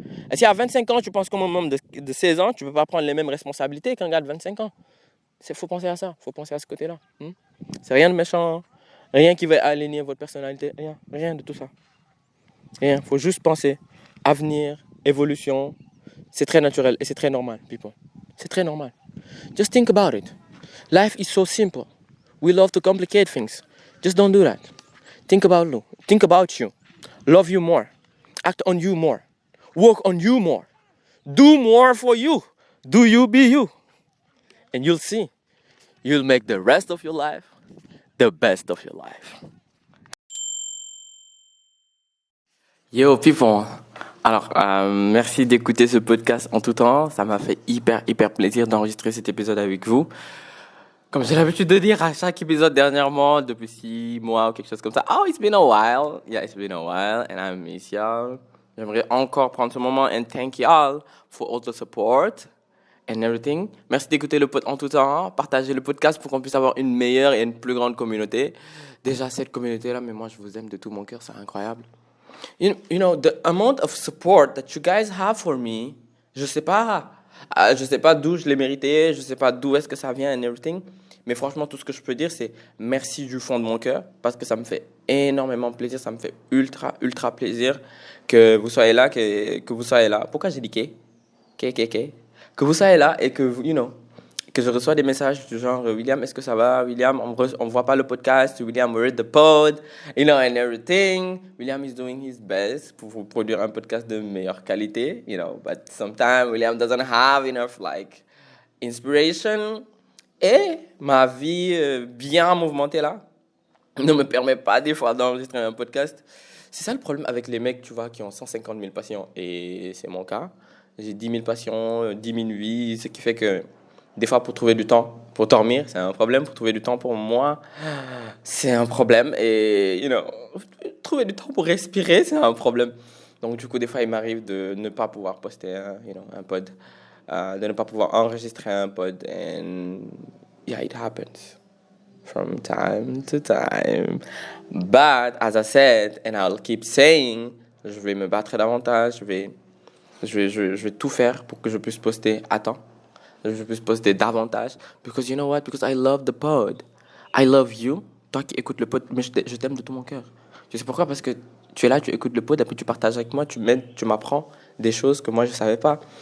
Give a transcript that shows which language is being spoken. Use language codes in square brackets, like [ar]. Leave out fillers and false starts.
[fr] Et si à 25 ans, tu penses comme un môme de 16 ans, tu ne peux pas prendre les mêmes responsabilités qu'un gars de 25 ans. Il faut penser à ça, il faut penser à ce côté-là. C'est rien de méchant, rien qui va aligner votre personnalité, rien de tout ça. Rien, il faut juste penser avenir, évolution. C'est très naturel et c'est très normal, people. C'est très normal. [en] Just think about it. Life is so simple. We love to complicate things. Just don't do that. Think about you. Think about you. Love you more. Act on you more. Work on you more. Do more for you. Do you be you. And you'll see. You'll make the rest of your life the best of your life. Yo people. [fr] Alors, merci d'écouter ce podcast en tout temps. Ça m'a fait hyper plaisir d'enregistrer cet épisode avec vous. Comme j'ai l'habitude de dire à chaque épisode dernièrement, depuis 6 mois ou quelque chose comme ça. [en] Oh, it's been a while. Yeah, it's been a while and I miss y'all. [fr] J'aimerais encore prendre ce moment [en] and thank y'all for all the support and everything. [fr] Merci d'écouter le pod en tout temps. Partagez le podcast pour qu'on puisse avoir une meilleure et une plus grande communauté. Déjà, cette communauté-là, mais moi, je vous aime de tout mon cœur. C'est incroyable. [en] You know, the amount of support that you guys have for me, [fr] je sais pas d'où je l'ai mérité, je sais pas d'où est-ce que ça vient [en] and everything, [fr] mais franchement, tout ce que je peux dire, c'est merci du fond de mon cœur, parce que ça me fait énormément plaisir, ça me fait ultra plaisir que vous soyez là, que vous soyez là. Pourquoi j'ai dit que vous soyez là et que, que je reçois des messages du genre William, est-ce que ça va? William, on voit pas le podcast. [en] William, we read the pod, and everything. William is doing his best [fr] pour vous produire un podcast de meilleure qualité, [en] but sometimes William doesn't have enough inspiration. [fr] Et ma vie bien mouvementée là ne me permet pas des fois d'enregistrer un podcast. C'est ça le problème avec les mecs, tu vois, qui ont 150 000 patients. Et c'est mon cas. J'ai 10 000 patients, 10 000 vies, ce qui fait que des fois, pour trouver du temps pour dormir, c'est un problème. Pour trouver du temps pour moi, c'est un problème. Et, trouver du temps pour respirer, c'est un problème. Donc, du coup, des fois, il m'arrive de ne pas pouvoir poster un pod, de ne pas pouvoir enregistrer un pod. [en] And yeah, it happens from time to time. But, as I said, and I'll keep saying, [fr] je vais me battre davantage. Je vais tout faire pour que je puisse poster à temps. Je puisse poster davantage. [en] Because you know what? Because I love the pod. I love you. [fr] Toi qui écoutes le pod, mais je t'aime de tout mon cœur. Je sais pourquoi? Parce que tu es là, tu écoutes le pod, et puis tu partages avec moi, tu m'aides, tu m'apprends des choses que moi je ne savais pas.